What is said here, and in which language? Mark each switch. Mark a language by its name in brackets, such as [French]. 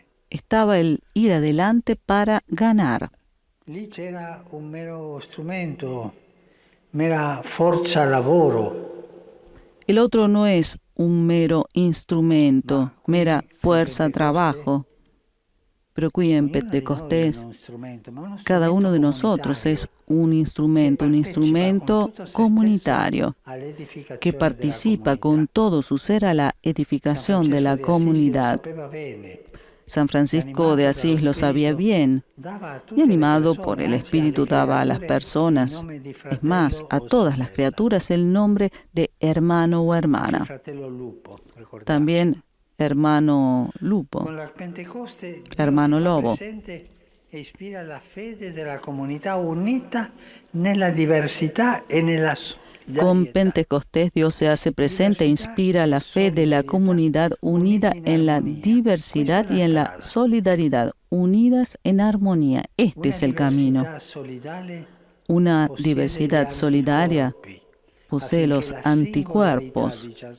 [Spanish] Estaba el ir adelante para ganar. [Italian] Lì c'era un mero strumento, mera forza lavoro. [Spanish] El otro no es un mero instrumento, mera fuerza trabajo. Pero aquí en Pentecostés, cada uno de nosotros es un instrumento comunitario que participa con todo su ser a la edificación de la comunidad. San Francisco de Asís lo sabía bien y animado por el Espíritu daba a las personas, es más, a todas las criaturas, el nombre de hermano o hermana. También hermano lupo, hermano lobo. [Italian] Ispira la fede della comunità unita nella diversità e nella solidarietà. [Spanish] Con Pentecostés Dios se hace presente e inspira la fe de la comunidad unida en la diversidad y en la solidaridad, unidas en armonía. Este es el camino. Una diversidad solidaria posee los anticuerpos